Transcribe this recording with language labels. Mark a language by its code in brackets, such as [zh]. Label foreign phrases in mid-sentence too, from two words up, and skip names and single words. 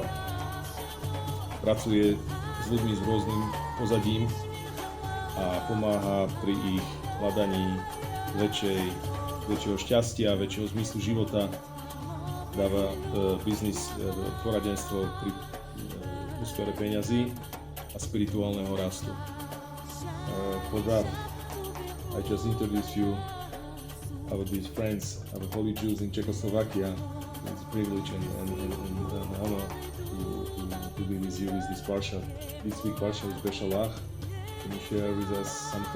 [sk] Pracuje s ľuďmi s rôznym pozadím a pomáha pri ich hľadaní väčšieho šťastia, väčšieho zmyslu života. Dáva biznis poradenstvo pri úspore peňazí a spirituálneho rastu. [en] For that, I just introduce you our dear friends, our holy Jews in Czechoslovakia. It's a privilege and an honor to be with you with this Parsha. This week Parsha Beshalach. Can you share with us something?